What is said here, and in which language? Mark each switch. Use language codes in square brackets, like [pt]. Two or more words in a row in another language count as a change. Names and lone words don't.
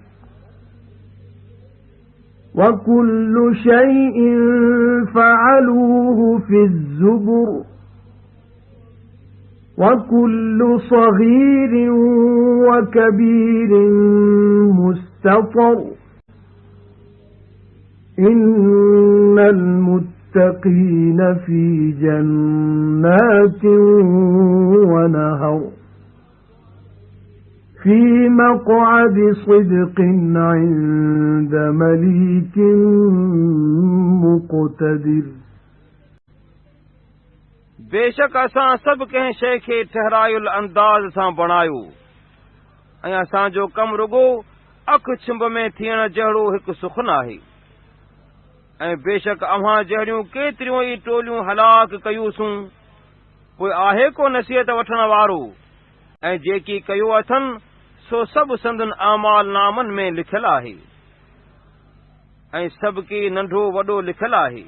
[ar] وكل شيء فعلوه في الزبر وكل صغير وكبير مستطر إن المتقين في جنات ونهر في مقعد صدق عند مليك مقتدر. [sd] बेशक असां सभु कंहिं शइ खे ठहरायुल अंदाज़ सां बणायो ऐं असांजो कमु रुगो अखि छिंभ में थियण जहिड़ो हिकु सुखन आहे। ऐं बेशक अव्हां जहिड़ियूं केतिरियूं ई टोलियूं हलाक कयूंसूं, पोइ आहे को नसीहत वठण वारो, ऐं जेकी कयो अथनि सो सभु संदन आमाल नामनि में लिखियलु आहे ऐं सभु की नंढो वॾो लिखियलु आहे।